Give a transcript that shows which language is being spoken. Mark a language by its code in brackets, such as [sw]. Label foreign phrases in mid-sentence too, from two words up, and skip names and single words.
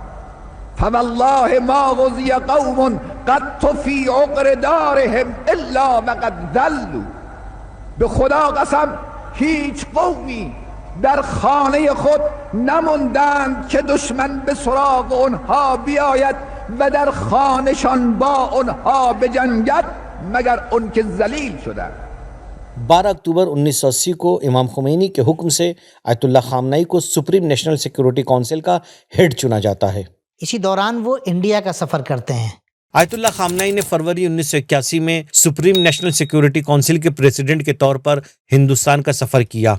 [ar] فوالله ما غزی قوم قد فی عقر دارهم الا وقد ذلوا، [fa] به خدا قسم هیچ قومی در خانه خود نموندند که دشمن به سراغ اونها بیاید و در خانهشان با اونها بجنگد مگر ان که ذلیل شدند۔ [ur] 12 اکتوبر 1980 کو امام خمینی کے حکم سے آیت اللہ خامنائی کو سپریم نیشنل سیکیورٹی کونسل کا ہیڈ چنا جاتا ہے۔ اسی دوران وہ انڈیا کا سفر کرتے ہیں۔ آیت اللہ خامنائی نے فروری 1981 میں سپریم نیشنل سیکیورٹی کونسل کے پریزیڈنٹ کے طور پر ہندوستان کا سفر کیا۔